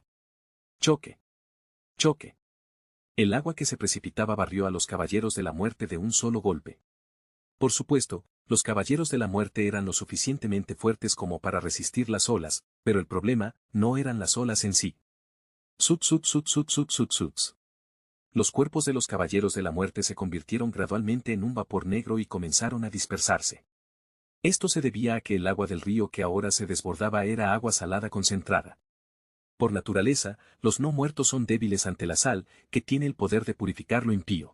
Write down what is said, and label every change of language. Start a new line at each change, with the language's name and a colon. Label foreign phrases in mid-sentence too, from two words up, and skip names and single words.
Spanish: Choque. Choque. El agua que se precipitaba barrió a los caballeros de la muerte de un solo golpe. Por supuesto, los caballeros de la muerte eran lo suficientemente fuertes como para resistir las olas, pero el problema no eran las olas en sí. Sut sut sut sut sut sut suts. Los cuerpos de los caballeros de la muerte se convirtieron gradualmente en un vapor negro y comenzaron a dispersarse. Esto se debía a que el agua del río que ahora se desbordaba era agua salada concentrada. Por naturaleza, los no muertos son débiles ante la sal, que tiene el poder de purificar lo impío.